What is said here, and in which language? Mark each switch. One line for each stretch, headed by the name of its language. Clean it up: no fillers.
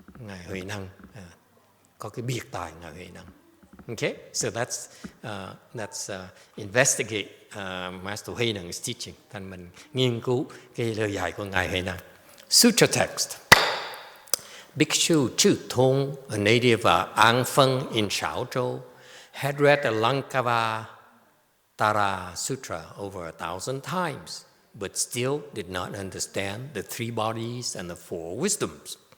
Vietnamese: Ngài Hui Neng có cái biệt tài Ngài Hui Neng.
English: Okay, so let's investigate Master Hui Neng's teaching.
Vietnamese: Thành mình nghiên cứu cái lời dạy của Ngài Hui Neng.
English: Sutra text. Bhikshu Zhi Tong, a native of Anfeng in Shaozhou, had read the Lankavatara Sutra over 1,000 times, but still did not understand the three bodies and the four wisdoms.